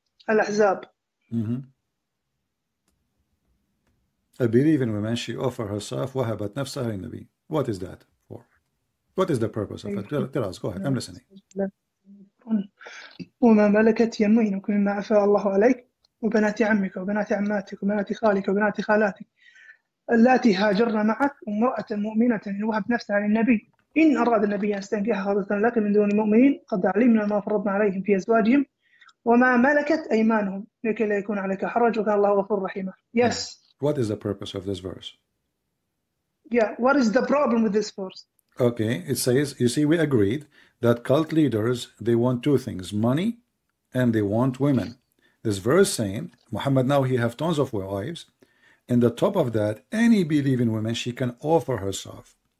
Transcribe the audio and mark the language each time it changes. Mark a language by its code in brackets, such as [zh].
[ar] الأحزاب. [en] I believe in women, she offered herself, [ar] وهبت نفسها للنبي. [en] What is that for? What is the purpose of it? Tell us, go ahead, I'm listening. [ar] وما ملكت يمينك مما أفاء الله عليك وبنات عمك وبنات عماتك وبنات خالك وبنات خالاتك اللاتي هاجرن معك وامرأة مؤمنة إن وهبت نفسها للنبي إن أراد النبي أن يستنكحها خالصة لك من دون المؤمنين قد علمنا ما فرضنا عليهم في أزواجهم وما ملكت أيمانهم لكي لا يكون عليك حرج وكان الله غفور رحيما. [en] Yes. What is the purpose of this verse? Yeah, what is the problem with this verse? Okay, it says, you see, we agreed that cult leaders, they want two things, money and they want women. This verse saying, Muhammad now he have tons of wives, and the top of that, any believing woman, she can offer herself.